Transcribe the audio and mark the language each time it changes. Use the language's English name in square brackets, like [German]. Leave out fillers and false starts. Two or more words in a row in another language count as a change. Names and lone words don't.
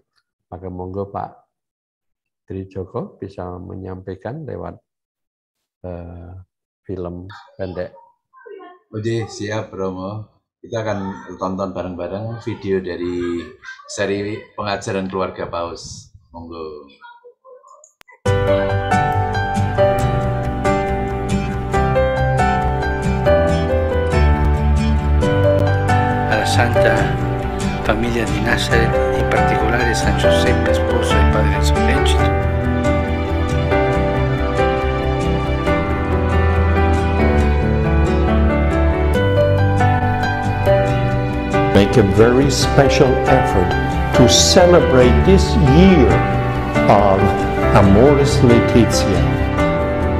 [Indonesian] Maka monggo Pak Tri Joko bisa menyampaikan lewat film pendek. Oke, siap Romo. Kita akan tonton bareng-bareng video dari seri pengajaran keluarga Paus. Monggo. [Italian] Alla Santa Famiglia di Nazareth, in particolare San Giuseppe, sposo e padre sollecito. [English] Make a very special effort to celebrate this year of Amoris Laetitia.